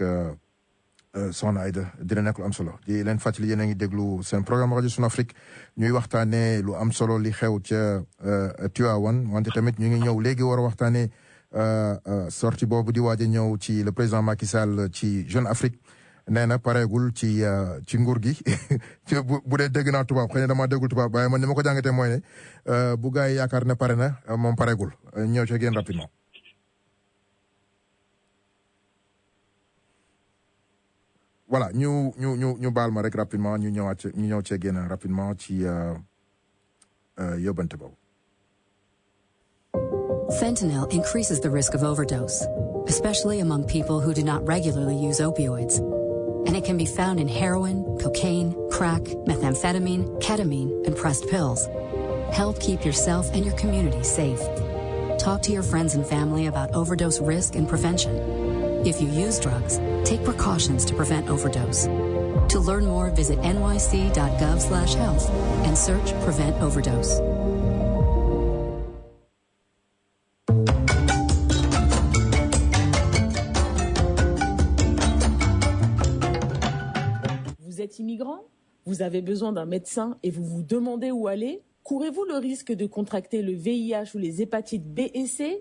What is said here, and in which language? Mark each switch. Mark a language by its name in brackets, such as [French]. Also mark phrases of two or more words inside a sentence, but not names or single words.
[Wolof] soxna Aïda dina nekk lu am solo di leen fàttali yéen a ngi déglu seen programme rajo Sun Afrique ñuy waxtaanee lu am solo li xew ca Tivaouane wante tamit ñu ngi ñëw léegi war a waxtaanee sortie boobu di waaj a ñëw ci [French] le président [Wolof] Macky Sall ci Jeune Afrique nee na pareegul ci nguur gi bu dee dégg naa tubaab xëy na damaa déggul tubaab waaye man ni ma ko jàngatee mooy ne bu gars yi yaakaar ne pare na moom pareegul ñëw ci génn rapidement. voilà ñu baal ma rek rapidement ñu ñëw cee génn rapidement ci yóbbante boobu. [English] Fentanyl increases the risk of overdose, especially among people who do not regularly use opioids. And it can be found in heroin, cocaine, crack, methamphetamine, ketamine, and pressed pills. Help keep yourself and your community safe. Talk to your friends and family about overdose risk and prevention. If you use drugs, take precautions to prevent overdose. To learn more, visit nyc.gov/health and search Prevent Overdose. [French] Vous êtes immigrant? Vous avez besoin d'un médecin et vous vous demandez où aller? Courez-vous le risque de contracter le VIH ou les hépatites B et C?